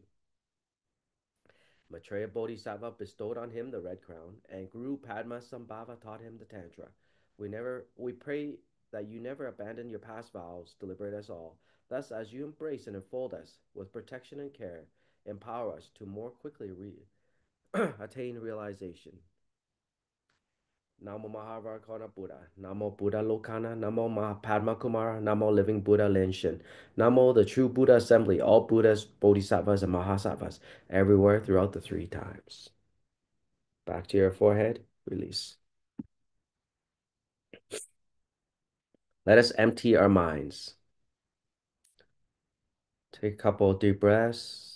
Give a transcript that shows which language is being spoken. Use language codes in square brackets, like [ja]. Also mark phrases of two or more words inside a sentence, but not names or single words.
[en] Maitreya Bodhisattva bestowed on him the red crown, and Guru Padma Sambhava taught him the Tantra. We pray that you never abandon your past vows, deliberate us all. Thus, as you embrace and enfold us with protection and care, empower us to more quickly attain realization. Namo Mahavarkana Buddha, Namo Buddha Lokana, Namo Padma Kumara, Namo Living Buddha Lenshin, Namo the True Buddha Assembly, all Buddhas, Bodhisattvas, and Mahasattvas, everywhere throughout the three times. Back to your forehead, release. Let us empty our minds. Take a couple of deep breaths.